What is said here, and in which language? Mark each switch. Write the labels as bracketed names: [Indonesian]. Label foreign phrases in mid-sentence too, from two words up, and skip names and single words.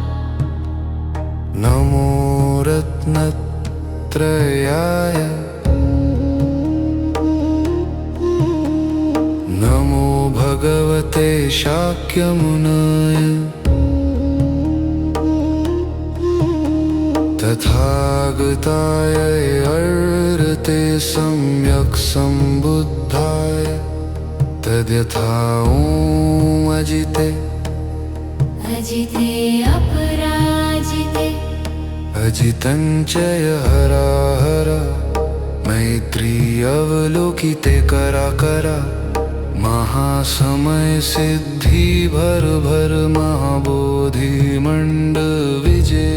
[Sanskrit] नमो रत्नत्रयाय नमो भगवते शाक्यमुनये तथागताय अर्हते सम्यक् सम्बुद्धाय तद्यथा ॐ अजिते अजिते अपराजिते अजितं च हरा हरा मैत्री अवलोकिते करा करा महासमय सिद्धि भर भर महाबोधि मंड विजय।